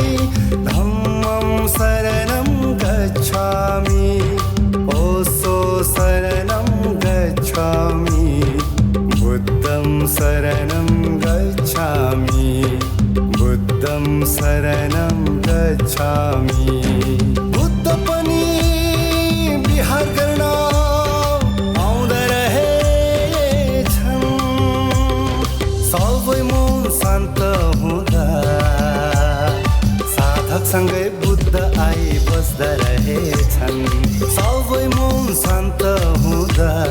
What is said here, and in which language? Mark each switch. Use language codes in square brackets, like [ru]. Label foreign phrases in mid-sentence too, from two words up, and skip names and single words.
[pi] शरणं गच्छामि ओशो शरणं गच्छामि बुद्धं शरणं गच्छामि बुद्धं शरणं गच्छामि [ne] बुद्ध पनि विहार गर्न आउँदा रहेछन् सबै मन शान्त हुँदा साधकसँगै बुद्ध आई बस्दा रहेछन् सबै मन शान्त हुँदा